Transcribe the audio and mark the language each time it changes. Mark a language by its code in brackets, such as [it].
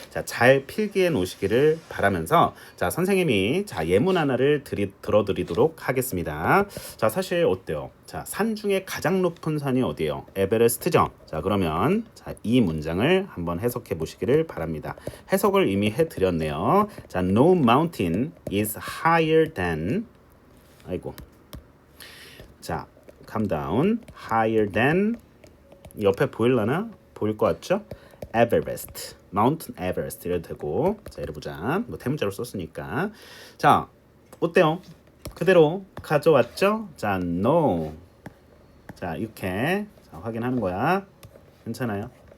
[ko] 자, 잘 필기해 놓으시기를 바라면서 자, 선생님이 자, 예문 하나를 들어드리도록 하겠습니다. 자, 사실 어때요? 자, 산 중에 가장 높은 산이 어디예요? 에베레스트죠. 자, 그러면 자, 이 문장을 한번 해석해 보시기를 바랍니다. 해석을 이미 해 드렸네요. [en] 자, no mountain is higher than [ko] 아이고. [en] 자, calm down. [ko] higher than 옆에 보일라나? 보일 것 같죠? 에베레스트, 마운틴 에베레스트 이래도 되고 자 이래보자 뭐 대문자로 썼으니까 자 어때요? 그대로 가져왔죠? 자 no 자 이렇게 자, 확인하는 거야 괜찮아요?